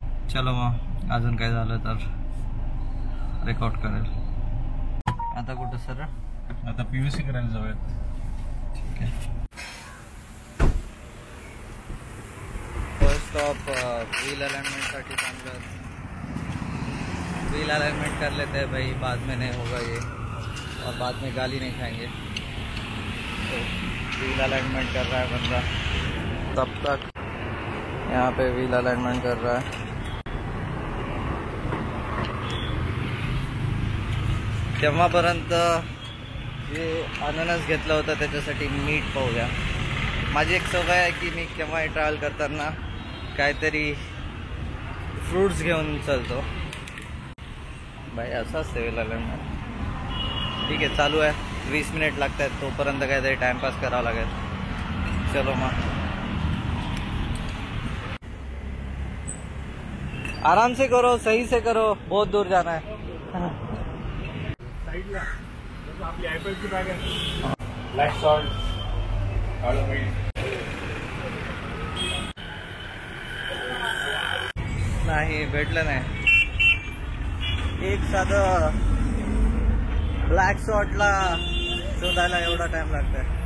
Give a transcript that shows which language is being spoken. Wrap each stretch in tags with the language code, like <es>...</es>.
<mr>चलो, मग अजून काय झालं तर रेकॉर्ड करेल। आता कुठं सर? आता पीयूसी करायला जाऊयात। ठीक आहे। फर्स्ट स्टॉप व्हील अलाइनमेंट साठी थांबलो।</mr> <hi>व्हील अलाइनमेंट कर लेते हैं भाई, बाद में नहीं होगा ये, और बाद में गाली नहीं खाएंगे। तो व्हील अलाइनमेंट कर रहा है बंदा, तब तक यहाँ पे व्हील अलाइनमेंट कर रहा है।</hi> <mr>तेव्हापर्यंत जे अननस घेतलं होतं त्याच्यासाठी मीठ पाहूया। माझी एक सवय आहे की मी केव्हाही ट्रॅव्हल करताना काहीतरी फ्रूट्स घेऊन चालतो भाई, असं असतं व्हील अलाइनमेंट। ठीक आहे, चालू आहे, 20 मिनिट लागत आहेत, तोपर्यंत काहीतरी टाइमपास करावा लागेल।</mr> <hi>चलो, मग आराम से करो, सही से करो, बहुत दूर जाना है।</hi> <mr>साईडला आपली ॲपलची बॅग आहे, ब्लॅक सॉल्ट, काळं मीठ। नाही भेटलं नाही, एक साधं ब्लॅक सॉल्टला शोधायला एवढा टाइम लागतोय।</mr>